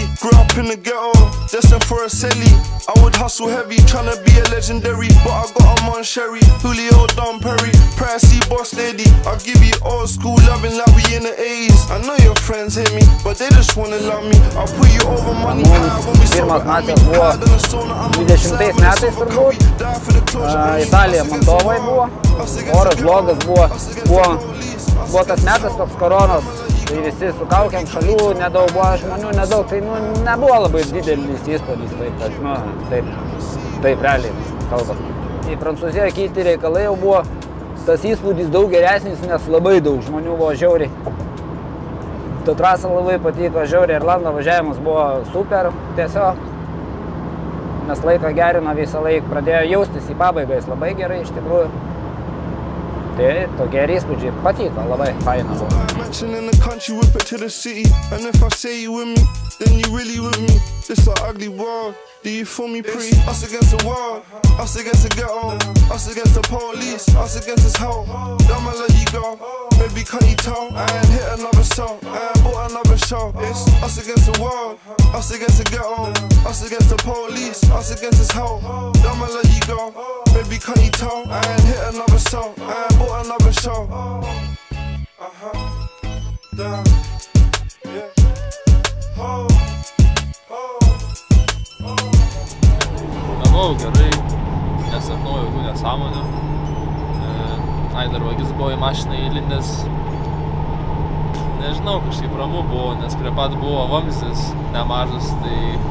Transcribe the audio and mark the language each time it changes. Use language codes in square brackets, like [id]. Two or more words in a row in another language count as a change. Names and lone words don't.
[en] Grew up in the ghetto, destined for a celly. I would hustle heavy, tryna be a legendary, but I got a Mon Sherry, Julio, Don Perry, Pricey, Boss Lady. I'll give you old school loving like we in the 80s. I know your friends hate me, but they just wanna love me. I'll put you over money high when we saw it. I'm higher than a sauna, I'm on the side when it's over Kobe. Die for the closure. [lt] Italija Mantovai buvo, oras blogas buvo tas metas toks koronos, tai visi su kaukiam šalių, nedaug buvo žmonių, nedaug, tai nebuvo labai didelis įspūdis, taip realiai kalbant. Į Prancūziją kiti reikalai jau buvo, tas įspūdis daug geresnis, nes labai daug žmonių buvo žiauriai. Ta trasa labai patiko, žiauriai, Irlando važiavimas buvo super tiesiog. Mes laiką gerino visą laiką, pradėjo jaustis į pabaigą, jis labai gerai iš tikrųjų. Tai tokie įspūdžiai patiko, labai faina buvo. [en] Mansion in the country, whip it to the city. And if I say you with me, then you really with me. This an ugly world, do you feel me pretty? Us against the world, us against the ghetto, us against the police, us against this hoe. I'ma let you go, baby can't you tell? I ain't hit another song, I ain't bought another show. It's us against the world, us against the ghetto, us against the police, us against this hoe. I'ma let you go, baby can't you tell? I ain't hit another song, I ain't bought another show. Down, yeah. [lt] Manau, gerai, nesapnau jokių nesąmonių. Ai, dar vagis buvo į mašiną įlindęs. Nežinau, kažkaip ramu buvo, nes prie pat buvo vamzdis nemažas, tai...